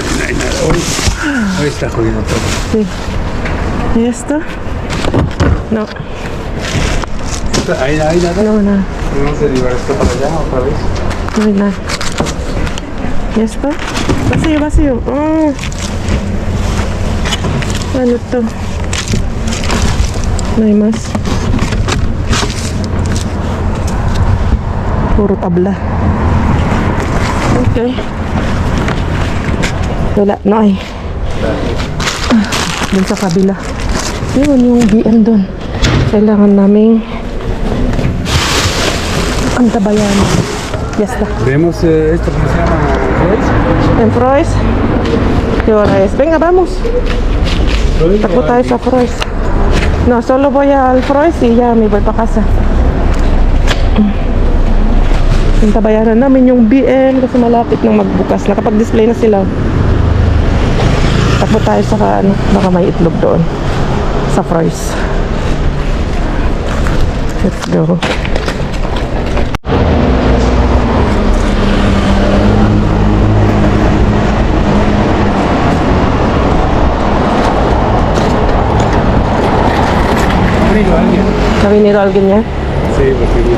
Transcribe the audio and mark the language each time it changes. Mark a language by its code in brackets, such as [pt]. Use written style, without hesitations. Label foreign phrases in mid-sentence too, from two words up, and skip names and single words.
[es] No hay nada, hoy está jodido todo. Sí. ¿Y esto? No, Ahí nada. no, nada. Vamos a llevar esto para allá otra vez. No hay nada. ¿Y esto? Vacío, vacío. [tl] Ano to? [es] No hay más. Puro tabla. [tl] Okay. Wala, no ay. Dun sa kabila. Yun yung BM dun. Kailangan naming antabayan. [es] Ya está. Vemos esto, ¿cómo se llama? ¿Freis? En Frois. ¿Qué hora es? Venga, vamos. [tl] Takbo tayo sa Frois. [es] No, solo voy al Frois y ya me voy pa casa. [tl] Antabayanan namin yung BM kasi malapit nang magbukas. Nakapag-display na sila. Takbo tayo sa ano, baka may itlog doon. Sa Frois. [en] Let's go. [es] ¿Ha venido alguien? ¿Ha venido alguien ya? Sí, porque mira.